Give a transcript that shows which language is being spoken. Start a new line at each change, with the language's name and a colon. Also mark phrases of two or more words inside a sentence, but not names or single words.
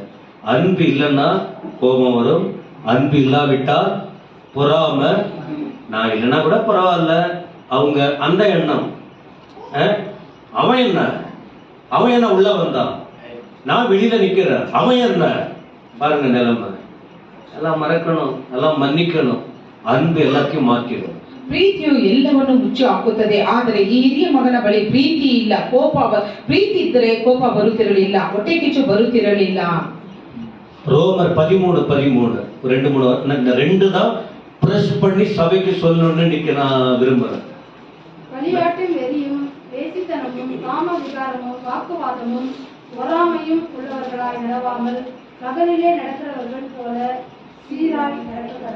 Tamil: அன்பு இல்லைன்னா கோபம் வரும். அன்பு இல்லாவிட்டா பொறாமை. நான் இல்லைன்னா கூட பரவாயில்ல, அவங்க அந்த எண்ணம். அவன் என்ன உள்ள வந்தான், நான் வெளியில நிக்கிறேன், அவன் என்ன பாருங்க நிலைமை. எல்லாம் மறக்கணும், எல்லாம் மன்னிக்கணும். ಅನ್ಬು ಎಲ್ಲಕ್ಕೂ ಮಾತಿರು.
Kannada: ಪ್ರೀತಿಯು ಎಲ್ಲವನ್ನು ಮುಚ್ಚಿ ಹಾಕುತ್ತದೆ. ಆದರೆ ಈ ಹಿರಿಯ ಮಗನ ಬಳಿ ಪ್ರೀತಿ ಇಲ್ಲ, ಪ್ರೀತಿ ಇದ್ದರೆ ಕೋಪ ಬರುತ್ತಿರಲಿಲ್ಲ, ಹೊಟ್ಟೆ ಕಿಚ್ಚು ಬರುತ್ತಿರಲಿಲ್ಲ.
Tamil: ரோமர் 13:13 2 தான் பிரஸ் பண்ணி சபைக்கு சொல்லணும்னு இன்னைக்கு நான் விரும்புறேன். களியாட்டும் வெறியும் வேசித்தனமும் காம விகாரமும் வாக்குவாதமும் பொறாமையும் உள்ளவர்களாய் நடவாமல் பகலிலே நடக்கிறவர்கள் போல சீராய் நடக்க.